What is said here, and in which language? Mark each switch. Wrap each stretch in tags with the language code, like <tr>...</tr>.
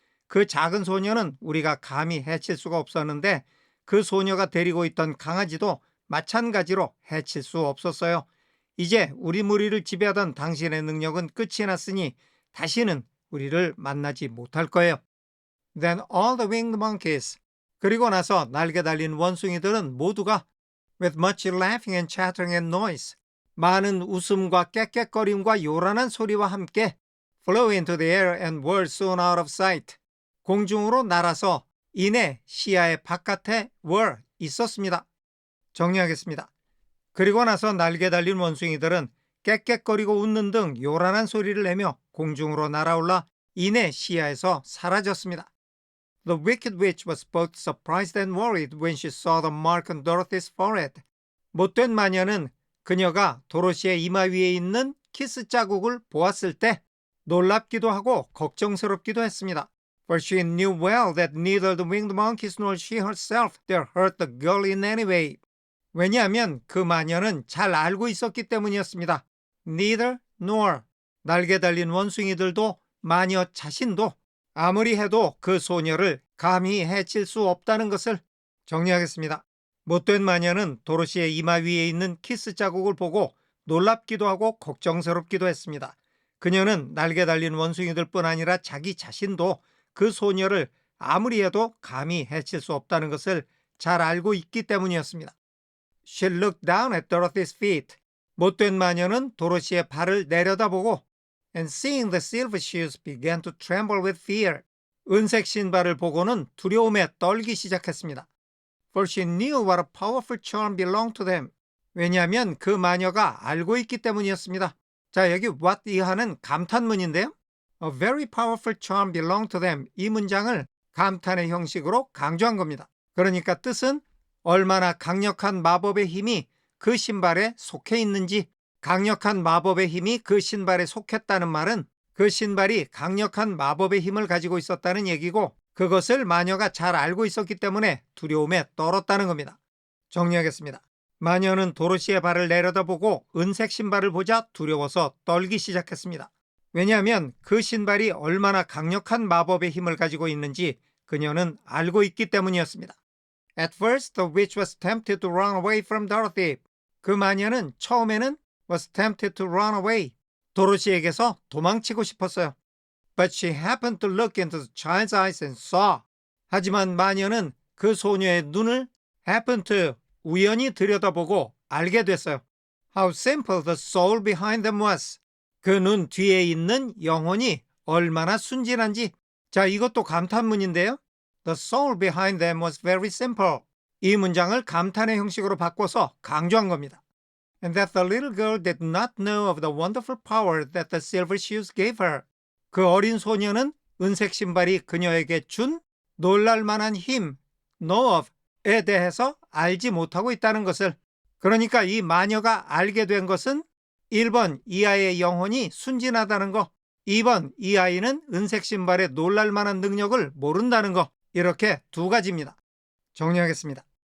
<ko>그 작은 소녀는 우리가 감히 해칠 수가 없었는데 그 소녀가 데리고 있던 강아지도 마찬가지로 해칠 수 없었어요. 이제 우리 무리를 지배하던 당신의 능력은 끝이 났으니 다시는 우리를 만나지 못할 거예요.</ko> <en>Then all the winged monkeys.</en> <ko>그리고 나서 날개 달린 원숭이들은 모두가</ko> <en>with much laughing and chattering and noise.</en> <ko>많은 웃음과 깨깨거림과 요란한 소리와 함께</ko> <en>flew into the air and were soon out of sight.</en> <ko>공중으로 날아서 이내 시야의 바깥에</ko> <en>were</en> <ko>있었습니다. 정리하겠습니다. 그리고 나서 날개 달린 원숭이들은 깨깨거리고 웃는 등 요란한 소리를 내며 공중으로 날아올라 이내 시야에서 사라졌습니다.</ko> <en>The wicked witch was both surprised and worried when she saw the mark on Dorothy's forehead.</en> <ko>못된 마녀는 그녀가 도로시의 이마 위에 있는 키스 자국을 보았을 때 놀랍기도 하고 걱정스럽기도 했습니다.</ko> <en>For she knew well that neither the winged monkeys nor she herself dare hurt the girl in any way.</en> <ko>왜냐하면 그 마녀는 잘 알고 있었기 때문이었습니다. Neither nor. 날개 달린 원숭이들도 마녀 자신도 아무리 해도 그 소녀를 감히 해칠 수 없다는 것을. 정리하겠습니다. 못된 마녀는 도로시의 이마 위에 있는 키스 자국을 보고 놀랍기도 하고 걱정스럽기도 했습니다. 그녀는 날개 달린 원숭이들뿐 아니라 자기 자신도 그 소녀를 아무리 해도 감히 해칠 수 없다는 것을 잘 알고 있기 때문이었습니다.</ko> <en>She looked down at Dorothy's feet.</en> <ko>못된 마녀는 도로시의 발을 내려다보고</ko> <en>and seeing the silver shoes began to tremble with fear.</en> <ko>은색 신발을 보고는 두려움에 떨기 시작했습니다.</ko> <en>For she knew what a powerful charm belonged to them.</en> <ko>왜냐하면 그 마녀가 알고 있기 때문이었습니다. 자, 여기</ko> <en>what</en> <ko>이하는 감탄문인데요.</ko> <en>A very powerful charm belonged to them.</en> <ko>이 문장을 감탄의 형식으로 강조한 겁니다. 그러니까 뜻은 얼마나 강력한 마법의 힘이 그 신발에 속해 있는지, 강력한 마법의 힘이 그 신발에 속했다는 말은 그 신발이 강력한 마법의 힘을 가지고 있었다는 얘기고 그것을 마녀가 잘 알고 있었기 때문에 두려움에 떨었다는 겁니다. 정리하겠습니다. 마녀는 도로시의 발을 내려다보고 은색 신발을 보자 두려워서 떨기 시작했습니다. 왜냐하면 그 신발이 얼마나 강력한 마법의 힘을 가지고 있는지 그녀는 알고 있기 때문이었습니다.</ko> <en>At first, the witch was tempted to run away from Dorothy.</en> <ko>그 마녀는 처음에는</ko> <en>was tempted to run away.</en> <ko>도로시에게서 도망치고 싶었어요.</ko> <en>But she happened to look into the child's eyes and saw.</en> <ko>하지만 마녀는 그 소녀의 눈을</ko> <en>happened to</en> <ko>우연히 들여다보고 알게 됐어요.</ko> <en>How simple the soul behind them was.</en> <ko>그 눈 뒤에 있는 영혼이 얼마나 순진한지. 자, 이것도 감탄문인데요.</ko> <en>The soul behind them was very simple.</en> <ko>이 문장을 감탄의 형식으로 바꿔서 강조한 겁니다.</ko> <en>And that the little girl did not know of the wonderful power that the silver shoes gave her.</en> <ko>그 어린 소녀는 은색 신발이 그녀에게 준 놀랄만한 힘,</ko> <en>know of</en> <ko>에 대해서 알지 못하고 있다는 것을. 그러니까 이 마녀가 알게 된 것은 1번 이 아이의 영혼이 순진하다는 거, 2번 이 아이는 은색 신발의 놀랄만한 능력을 모른다는 거, 이렇게 두 가지입니다. 정리하겠습니다.</ko>